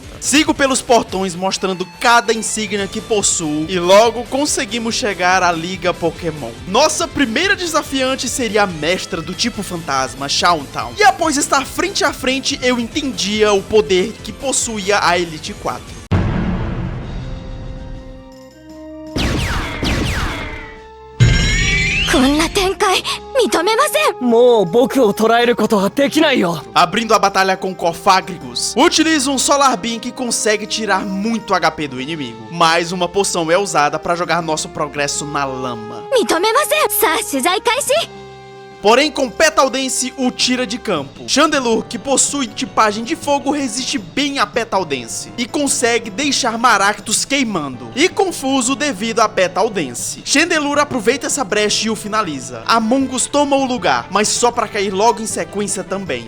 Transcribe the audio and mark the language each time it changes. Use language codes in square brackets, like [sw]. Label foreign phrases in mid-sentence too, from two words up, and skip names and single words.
[pt] Sigo pelos portões mostrando cada insígnia que possuo e logo conseguimos chegar à Liga Pokémon. Nossa primeira desafiante seria a mestra do tipo fantasma, Shauntown. E após estar frente a frente, eu entendia o poder que possuía a Elite 4. [ja] こんな展開認めません。もう僕を捉えることはできないよ。 [pt] Abrindo a batalha com Cofagrigus, utilizo um Solar Beam que consegue tirar muito HP do inimigo. Mais uma poção é usada para jogar nosso progresso na lama. [ja] 認めません。さあ取材開始。 [pt] Porém, com Petal Dance, o tira de campo. Chandelure, que possui tipagem de fogo, resiste bem a Petal Dance e consegue deixar Maractus queimando e confuso devido a Petal Dance. Chandelure aproveita essa brecha e o finaliza. Among Us toma o lugar, mas só para cair logo em sequência também.